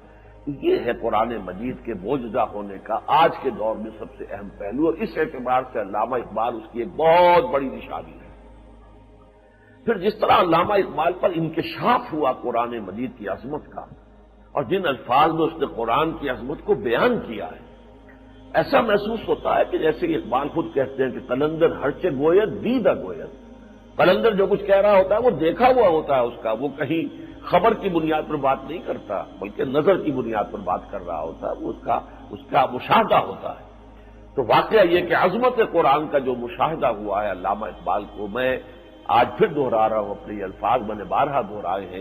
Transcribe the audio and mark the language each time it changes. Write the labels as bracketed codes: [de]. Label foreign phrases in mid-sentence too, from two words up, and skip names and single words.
[ur] یہ ہے قرآن مجید کے موجزہ ہونے کا آج کے دور میں سب سے اہم پہلو، اور اس اعتبار سے علامہ اقبال اس کی ایک بہت بڑی نشانی ہے. پھر جس طرح علامہ اقبال پر انکشاف ہوا قرآن مجید کی عظمت کا، اور جن الفاظ میں اس نے قرآن کی عظمت کو بیان کیا ہے، ایسا محسوس ہوتا ہے کہ جیسے اقبال خود کہتے ہیں کہ [fa] قلندر ہرچے گوید دیدہ گوید. [ur] قلندر جو کچھ کہہ رہا ہوتا ہے وہ دیکھا ہوا ہوتا ہے اس کا، وہ کہیں خبر کی بنیاد پر بات نہیں کرتا بلکہ نظر کی بنیاد پر بات کر رہا ہوتا ہے، وہ اس کا مشاہدہ ہوتا ہے. تو واقعہ یہ کہ عظمت قرآن کا جو مشاہدہ ہوا ہے علامہ اقبال کو، میں آج پھر دہرا رہا ہوں، اپنے یہ الفاظ میں نے بارہا دہرائے ہیں.